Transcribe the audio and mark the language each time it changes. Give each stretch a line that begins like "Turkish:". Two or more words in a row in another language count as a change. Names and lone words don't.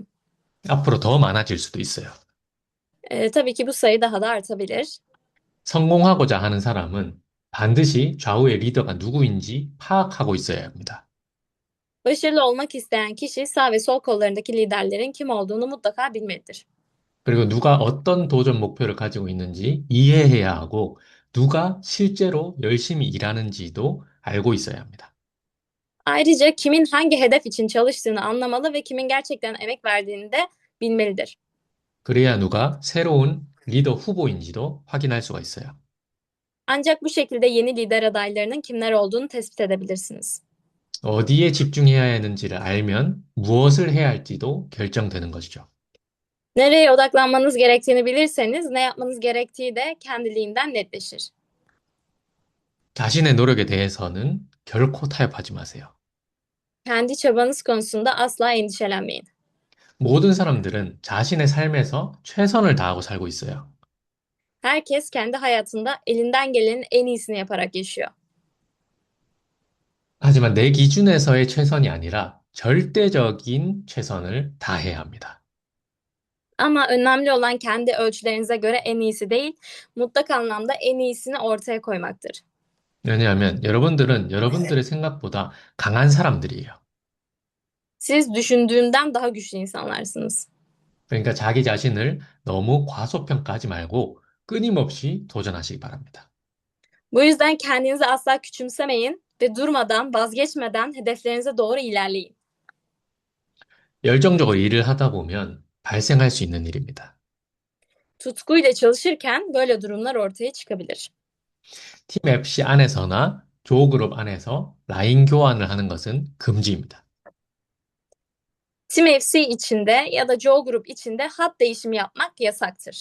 Korean: 앞으로 더 많아질 수도 있어요.
Turkish: Tabii ki bu sayı daha da artabilir.
Korean: 성공하고자 하는 사람은 반드시 좌우의 리더가 누구인지 파악하고 있어야 합니다.
Turkish: Başarılı olmak isteyen kişi sağ ve sol kollarındaki liderlerin kim olduğunu mutlaka bilmelidir.
Korean: 그리고 누가 어떤 도전 목표를 가지고 있는지 이해해야 하고 누가 실제로 열심히 일하는지도 알고 있어야 합니다.
Turkish: Ayrıca kimin hangi hedef için çalıştığını anlamalı ve kimin gerçekten emek verdiğini de bilmelidir.
Korean: 그래야 누가 새로운 리더 후보인지도 확인할 수가 있어요.
Turkish: Ancak bu şekilde yeni lider adaylarının kimler olduğunu tespit edebilirsiniz.
Korean: 어디에 집중해야 하는지를 알면 무엇을 해야 할지도 결정되는 것이죠.
Turkish: Nereye odaklanmanız gerektiğini bilirseniz ne yapmanız gerektiği de kendiliğinden netleşir.
Korean: 자신의 노력에 대해서는 결코 타협하지 마세요.
Turkish: Kendi çabanız konusunda asla endişelenmeyin.
Korean: 모든 사람들은 자신의 삶에서 최선을 다하고 살고 있어요.
Turkish: Herkes kendi hayatında elinden gelenin en iyisini yaparak yaşıyor.
Korean: 하지만 내 기준에서의 최선이 아니라 절대적인 최선을 다해야 합니다.
Turkish: Ama önemli olan kendi ölçülerinize göre en iyisi değil, mutlak anlamda en iyisini ortaya koymaktır.
Korean: 왜냐하면 여러분들은 여러분들의 생각보다 강한 사람들이에요.
Turkish: Siz düşündüğünden daha güçlü insanlarsınız.
Korean: 그러니까 자기 자신을 너무 과소평가하지 말고 끊임없이 도전하시기 바랍니다.
Turkish: Bu yüzden kendinizi asla küçümsemeyin ve durmadan, vazgeçmeden hedeflerinize doğru ilerleyin.
Korean: 열정적으로 일을 하다 보면 발생할 수 있는 일입니다.
Turkish: Tutkuyla çalışırken böyle durumlar ortaya çıkabilir.
Korean: 팀 FC 안에서나 조그룹 안에서 라인 교환을 하는 것은 금지입니다.
Turkish: Team FC içinde ya da Joe Group içinde hat değişimi yapmak yasaktır.